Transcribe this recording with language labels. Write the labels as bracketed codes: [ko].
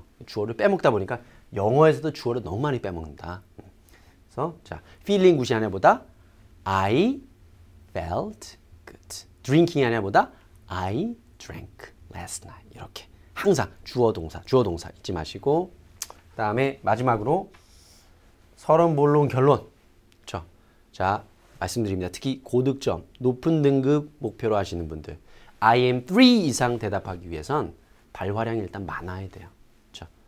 [ko] 주어를 빼먹다 보니까 영어에서도 주어를 너무 많이 빼먹는다. [en] 그래서 자, feeling good이 [ko] 아니라보다 [en] I felt good. drinking이 [ko] 아니라보다 [en] I drank last night. [ko] 이렇게 항상 주어 동사 잊지 마시고 그다음에 마지막으로 서론, 본론, 결론. 그렇죠? 자, 말씀드립니다. 특히 고득점, 높은 등급 목표로 하시는 분들 IM3 이상 대답하기 위해선 발화량이 일단 많아야 돼요. 그렇죠?